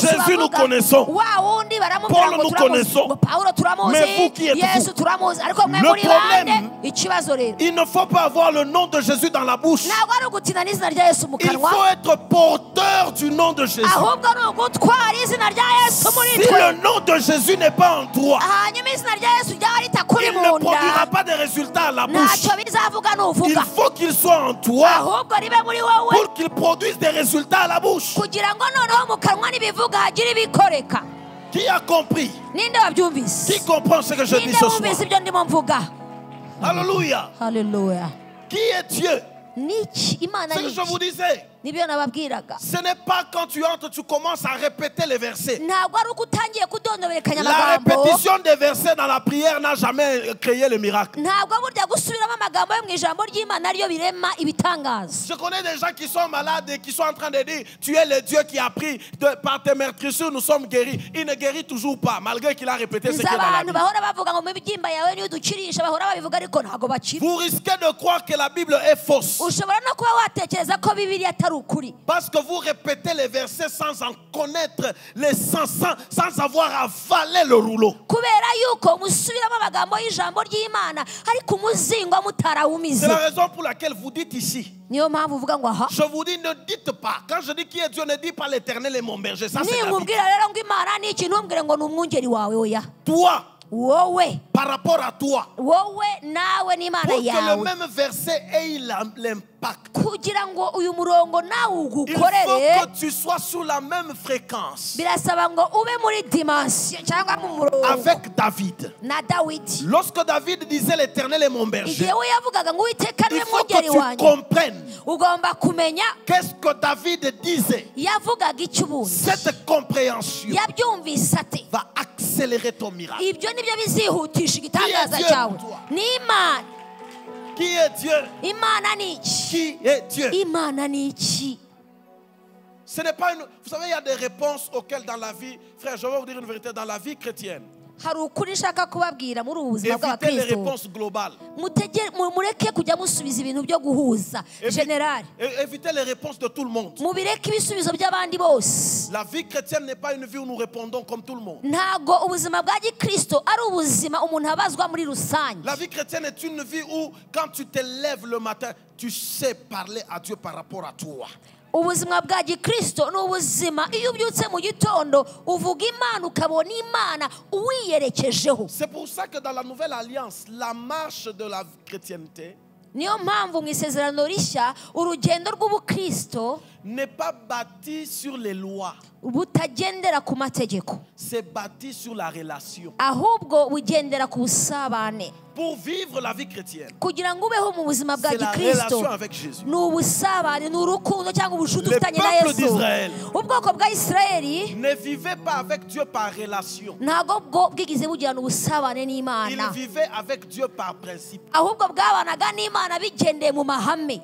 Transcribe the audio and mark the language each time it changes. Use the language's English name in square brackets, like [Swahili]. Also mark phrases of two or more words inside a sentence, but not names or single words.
[French] Jésus nous [Kinyarwanda] bavuga [French] connaissons. [Kinyarwanda] wa wundi baramubwira Paul ngo [French] nous [Kinyarwanda] turamuzi [French] connaissons. [Kinyarwanda] ngo pawulo turamuzi [French] Mais vous qui êtes-vous? [Kinyarwanda] yesu turamuzi ariko mwe [French] Le [Kinyarwanda] muri bande [French] problème, [Kinyarwanda] ikibazo rero [French] il ne faut pas avoir le nom de Jésus dans la bouche. [Kinyarwanda] ntabwo ari ugutina n'izina rya yesu mu [French] Il [Kinyarwanda] kanwa [French] faut être porteur du nom de Jésus. [Kinyarwanda] ahubwo ni ugutwara izina rya yesu muri [French] Si [Kinyarwanda] twe [French] le nom de Jésus n'est pas en toi, [Kinyarwanda] hanyuma izina rya yesu ryaba ritakuri [French] il [Kinyarwanda] mu [French] ne [Kinyarwanda] nda [French] produira pas de résultats à la bouche. [Kinyarwanda] ntacyo bizavuga [French] Il [Kinyarwanda] nuvuga [French] faut qu'il soit en toi [Kinyarwanda] ahubwo ribe muri wowe [French] pour qu'il produise des résultats à la bouche. [Kinyarwanda] kugira ngo noneho mu kanwa n'ibivuga hagire ibikoreka [French] Qui a compris? [Kinyarwanda] ninde wabyumvise [French] Qui comprend ce que je dis [Kinyarwanda] ninde [French] ce soir? [Kinyarwanda] wumvise ibyo ndimo mvuga [French] Alléluia. [Kinyarwanda] haleluya [French] Qui est Dieu? [Kinyarwanda] niki imana [French] Ce que je vous [Kinyarwanda] niki [French] disais, [Kinyarwanda] nibyo nababwiraga [French] ce n'est pas quand tu entres, tu commences à répéter les versets. [Kinyarwanda] ntabwo ari uko utangiye kudondoberekanya [French] La [Kinyarwanda] amagambo [French] répétition des versets dans la prière n'a jamais créé le miracle. [Kinyarwanda] ntabwo burya gusubiramo amagambo yo mu ijambo ry'imana ariyo birema ibitangaza [French] Je connais des gens qui sont malades et qui sont en train de dire tu es le Dieu qui a pris par tes meurtrissures, nous sommes guéris. Il ne guérit toujours pas, malgré qu'il a répété ce qui [Kinyarwanda] nzi [French] est dans la [Kinyarwanda] abantu [French] Bible. [Kinyarwanda] bahora bavuga ngo mu bibyimba yawe niyo udukirisha bahora babivuga ariko ntabwo bakira [French] Vous risquez de croire que la Bible est fausse [Kinyarwanda] ushobora no kuba watekereza ko bibiliya atari ukuri [French] parce que vous répétez les versets sans en connaître les sens, sans avoir avalé le rouleau. [Kinyarwanda] kubera yuko musubiramo amagambo y'ijambo ry'imana ariko umuzingo [French] C'est [Kinyarwanda] mutarawumize [French] la raison pour laquelle vous dites ici. [Kinyarwanda] niyo mpamvu uvuga ngo aha [French] Je vous dis, ne dites pas. Quand je dis qui est Dieu, ne dis pas l'Éternel est mon berger. Ça, c'est David. [Kinyarwanda] ninkubwira rero ngo imana ni iki ntumbwire ngo ni umwungeri wawe oya [French] Toi, [Kinyarwanda] wowe [French] par rapport à toi, [Kinyarwanda] wowe nawe n'imana [French] pour que le [Kinyarwanda] yawe [French] même verset ait l'impact, [Kinyarwanda] kugira ngo uyu murongo nawe [French] il faut [Kinyarwanda] ugukorere [French] que tu sois sous la même fréquence [Kinyarwanda] birasaba ngo ube muri dimansiyo cyangwa mu murongo [French] avec David. [Kinyarwanda] na dawidi [French] Lorsque David disait l'Éternel est mon berger, [Kinyarwanda] igihe we yavugaga ngo uwiteka [French] il [Kinyarwanda] niwe [French] faut que [Kinyarwanda] mwungeri [French] tu [Kinyarwanda] wanjye [French] comprennes [Kinyarwanda] ugomba kumenya [French] qu'est-ce que David disait. [Kinyarwanda] yavugaga iki ubundi [French] Cette compréhension [Kinyarwanda] yabyumvise ate [French] va accélérer ton miracle. [Kinyarwanda] ibyo nibyo bizihutisha igitangaza [French] Dieu [Kinyarwanda] cyawe [French] pour toi? [Kinyarwanda] ni imana [French] Qui est Dieu? [Kinyarwanda] imana ni iki [French] Qui est Dieu? [Kinyarwanda] imana ni iki [French] Ce n'est pas une... Vous savez, il y a des réponses auxquelles dans la vie, frère, je vais vous dire une vérité, dans la vie chrétienne, [Kinyarwanda] hari ukuri nshaka kubabwira muri ubu buzima [French] évitez les [Kinyarwanda] bw'abakristo [French] réponses globales. [Kinyarwanda] mureke kujya musubiza ibintu byo guhuza generali [French] Évitez les réponses de tout le monde. [Kinyarwanda] mubireke ibisubizo by'abandi bose [French] La vie chrétienne n'est pas une vie où nous répondons comme tout le monde. [Kinyarwanda] ntabwo ubuzima bwa gikristo ari ubuzima umuntu abazwa muri rusange [French] La vie chrétienne est une vie où, quand tu te lèves le matin, tu sais parler à Dieu par rapport à toi. [Kinyarwanda] ubuzima bwa gikristo ni ubuzima iyo ubyutse mu gitondo uvuga imana ukabona imana uwiyerekejeho [French] C'est pour ça que dans la nouvelle alliance, la marche de la chrétienté [Kinyarwanda] niyo mpamvu mu isezerano rishya urugendo rw'ubukristo [French] n'est pas bâti sur les lois, [Kinyarwanda] butagendera ku mategeko [French] c'est bâti sur la relation. [Kinyarwanda] ahubwo bugendera ku busabane [French] Pour vivre la vie chrétienne, [Kinyarwanda] kugira ngo ubeho mu buzima bwa [French] c'est la [Kinyarwanda] gikristo [French] relation avec Jésus. [Kinyarwanda] ni ubusabane ni urukundo cyangwa ubushuti [French] Le [Kinyarwanda] ufitanye na [French] peuple [Kinyarwanda] yesu [French] d'Israël [Kinyarwanda] ubwoko bwa isirayeli [French] ne vivait pas avec Dieu par relation. [Kinyarwanda] ntabwo bwo bwigize bugirana ubusabane [French] Il [Kinyarwanda] n'imana [French] vivait avec Dieu par principe. [Kinyarwanda] ahubwo bwabanaga n'imana bigendeye mu mahame